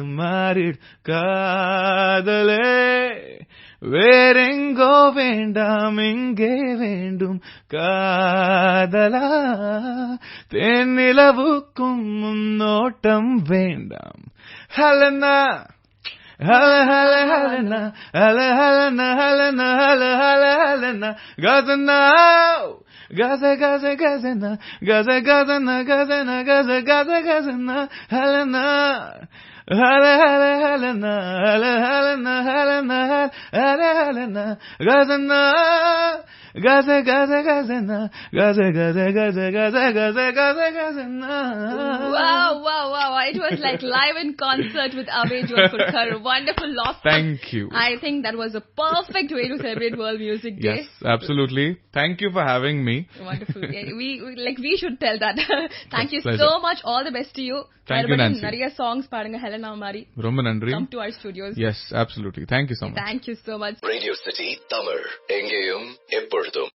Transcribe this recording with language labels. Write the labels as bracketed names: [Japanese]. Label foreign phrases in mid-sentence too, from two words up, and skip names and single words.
[Tamil] மாறிடு காதலே வேறெங்கோ வேண்டாம் இங்கே வேண்டும் காதலா தென்னிலவுக்கும் முன்னோட்டம் வேண்டாம் ஹலனா Hala hala halana hala halana halana hala hala halana gazana gaza gaza gazana gaza gazana gazana gaza gaza gazana halana hala hala halana hala halana halana hala halana gazana gaza gaza gazana gaza gaza gaza gaza gaza gaza gazana. [English] Wow wow wow, it was like live in concert with Abhay Jodhpurkar. Wonderful loss. Thank you. I think that was a perfect way to celebrate World Music Day. Yes, absolutely. Thank you for having me. Wonderful. We should tell that. Thank you pleasure. so much. All the best to you. Thank you, Nancy. [Tamil] நிறைய songs பாடுங்க ஹெலனா மாதிரி. ரொம்ப நன்றி. [English] Come to our studios. Yes, absolutely. Thank you so much. Thank you so much. [Tamil] Radio City Tamil எங்கேயும் எப்பொழுதும்